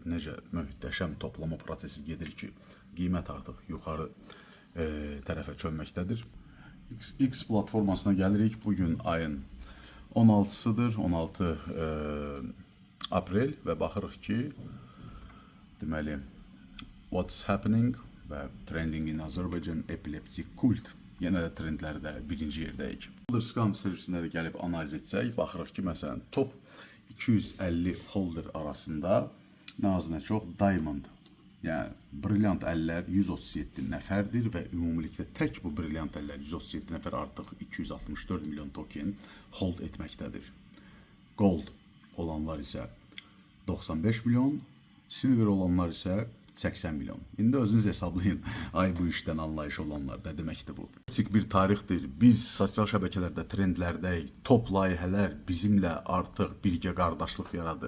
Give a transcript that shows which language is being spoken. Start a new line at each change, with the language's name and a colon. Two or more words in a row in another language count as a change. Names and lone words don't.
Azerbaijani: Necə möhtəşəm toplama prosesi gedir ki, qiymət artıq yuxarı tərəfə çönməkdədir. X platformasına gəlirik. Bugün ayın 16-sıdır, 16 aprel və baxırıq ki, deməli,
English: what's happening
Azerbaijani: və
English: trending in Azərbaycan
Azerbaijani: epileptik kult. Yenə də trendlərdə birinci yerdəyik. Holder scam servisinə də gəlib analiz etsək, baxırıq ki, məsələn, top 250 holder arasında nə az nə çox diamond, yəni brilliant əllər 137 nəfərdir və ümumilikdə tək bu brilliant əllər 137 nəfər artıq 264 milyon token hold etməkdədir. Gold olanlar isə 95 milyon, silver olanlar isə 80 milyon. İndi özünüz hesablayın, ay bu işdən anlayış olanlar da deməkdir bu. Kiçik bir tarixdir. Biz sosial şəbəkələrdə trendlərdəyik. Top layihələr bizimlə artıq birgə qardaşlıq yaradır.